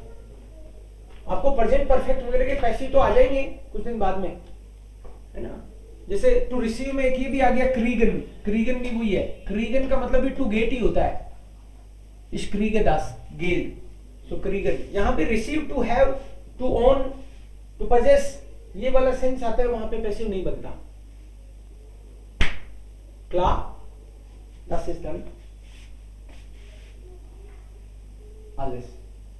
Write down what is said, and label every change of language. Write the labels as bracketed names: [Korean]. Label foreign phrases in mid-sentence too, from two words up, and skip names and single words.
[Hindi] आपको [English] present perfect [Hindi] वगैरह के पैसिव तो आ जाएंगे कुछ दिन बाद में, है ना। जैसे [English] to receive [Hindi] में एक ये भी आ गया क्रीगन, क्रीगन भी वही है, क्रीगन का मतलब भी [English] to get [Hindi] ही होता है, [German] ich kriege das Geld, [Hindi] सो क्रीगन, यहां पे रिसीव, [English] to have, to own, to possess, [Hindi] ये वाला सेंस आता है, वहां पे पैसिव नहीं बनता। [German] Klar, das ist dann alles.